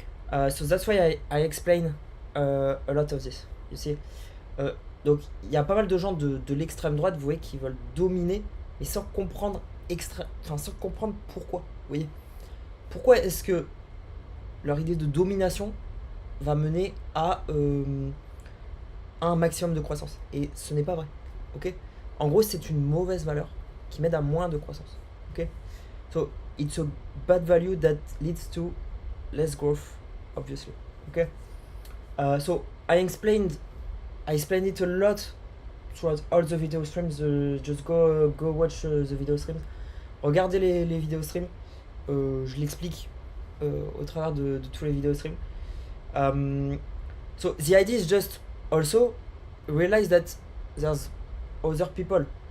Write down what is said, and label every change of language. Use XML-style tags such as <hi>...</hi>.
<en>So that's why I explain a lot of this, you see.</en> <fr>Donc il y a pas mal de gens de l'extrême droite, vous voyez, qui veulent dominer, mais sans comprendre sans comprendre pourquoi, vous voyez. Pourquoi est-ce que leur idée de domination va mener à un maximum de croissance? Et ce n'est pas vrai, ok. En gros, c'est une mauvaise valeur qui mène à moins de croissance, ok.</fr> <en>So it's a bad value that leads to less growth, obviously, okay. So I explained it a lot throughout all the video streams. Just go watch the video streams.</en> <fr>Regardez les vidéos streams. Je l'explique au travers de tous les vidéos streams.</fr> <en>So the idea is just also realize that there's other people.</en>